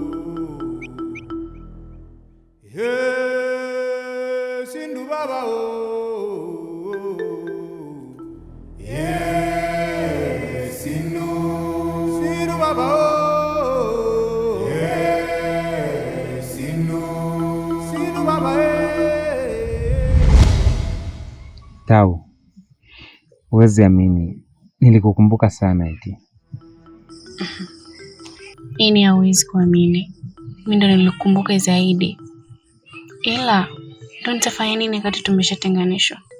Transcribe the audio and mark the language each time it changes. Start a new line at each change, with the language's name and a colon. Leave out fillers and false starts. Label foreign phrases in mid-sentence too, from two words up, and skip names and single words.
Swahili: Sindu baba oh. Sindu, Sindu baba oh. Sindu, Sindu baba Tau, huwezi amini, nilikukumbuka sana eti. Ini hauwezi kuamini. Mimi ndo nilikumbuka zaidi. Ila ndo nitafanya nini wakati tumeshatenganishwa?